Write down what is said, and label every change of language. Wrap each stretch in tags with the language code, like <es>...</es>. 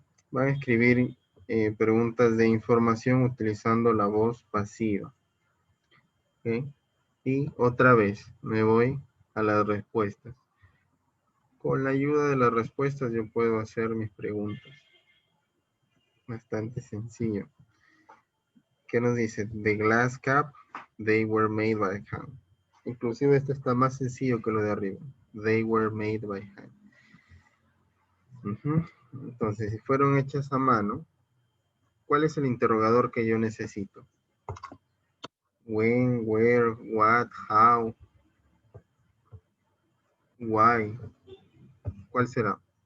<es>Van a escribir preguntas de información utilizando la voz pasiva. ¿Ok? Y otra vez me voy a las respuestas. Con la ayuda de las respuestas yo puedo hacer mis preguntas. Bastante sencillo. ¿Qué nos dice?</es> <en>The glass cup, they were made by hand.</en> <es>Inclusive esto está más sencillo que lo de arriba.</es> <en>They were made by hand.</en> <es>Entonces, si fueron hechas a mano, ¿cuál es el interrogador que yo necesito?</es> <en>When, where, what, how, why.</en> <es>¿Cuál será?</es>